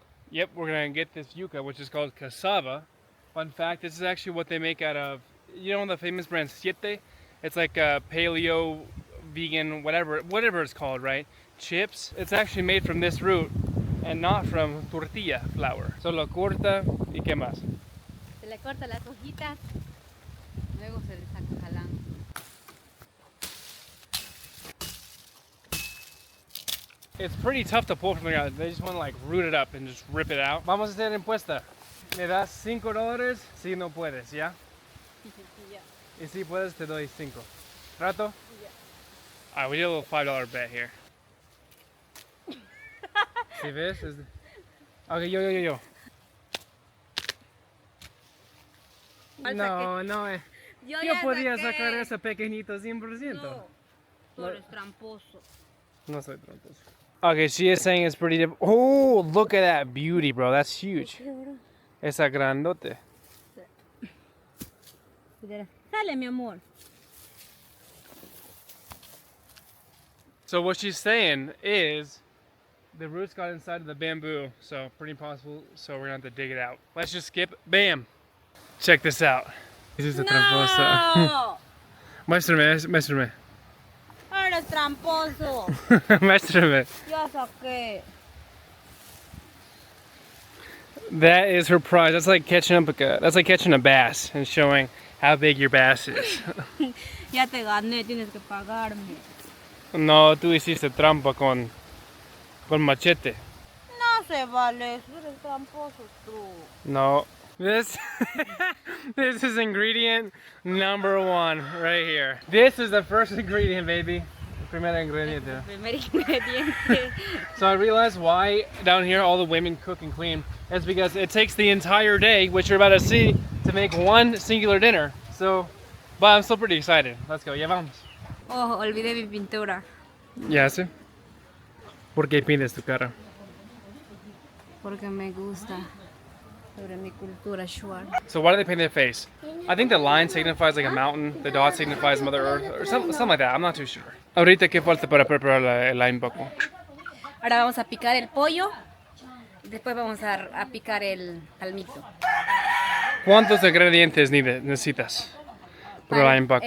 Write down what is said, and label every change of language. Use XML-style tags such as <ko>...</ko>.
<en>Yep, we're going to get this yucca, which is called cassava. Fun fact, this is actually what they make out of, you know the famous brand Siete? It's like a paleo, vegan, whatever it's called, right? Chips. It's actually made from this root and not from tortilla flour.</en> <es>So lo corta y qué más. Se le corta las hojitas, luego se le saca jalán.</es> <en>It's pretty tough to pull from the ground. They just want to like root it up and just rip it out.</en> <es>Vamos a hacer encuesta. ¿Me das $5? Si no puedes, ¿ya? Ya. Y si puedes, te doy 5. ¿Trato? Ya.</es> <en>Alright, we did a little $5 bet here.</en> <es>¿Sí ves? Okay, yo. No. Yo podría sacar ese pequeñito 100%. No, tú eres tramposo. No soy tramposo.</es> <en>Okay, she is saying it's pretty different. Oh, look at that beauty, bro. That's huge.</en> <es>Esa grandote. Sale, mi amor.</es> <en>So what she's saying is the roots got inside of the bamboo, so pretty impossible, so we're gonna have to dig it out. Let's just skip. Bam! Check this out. This is a tramposa.</en> <es>Muéstrame. Eres tramposo. Muéstrame. Ya saqué.</es> <en>That is her prize. That's like catching a bass and showing how big your bass is.</en> <es>Ya te gané, tienes que pagarme. No, tú hiciste trampa con machete. No se vale, eres tramposo tú. No.</es> <en>This is ingredient number 1 right here. This is the first ingredient, baby.</en> <es>El primer ingrediente. Primer ingrediente.</es> <en>So I realized why down here all the women cook and clean. It's because it takes the entire day, which you're about to see, to make one singular dinner. So, but I'm still pretty excited. Let's go.</en> <es>Ya vamos. Oh, olvidé mi pintura. Ya sé. ¿Por qué pintas tu cara? Porque me gusta. Sobre mi cultura shuar.</es> <en>So why do they paint their face? I think the line signifies like a mountain, the dot signifies Mother Earth, or something like that. I'm not too sure.</en> <es>Ahorita, ¿qué falta para preparar el ayampaco? Ahora vamos a picar el pollo y después vamos a picar el palmito. ¿Cuántos ingredientes necesitas para el ayampaco?</es>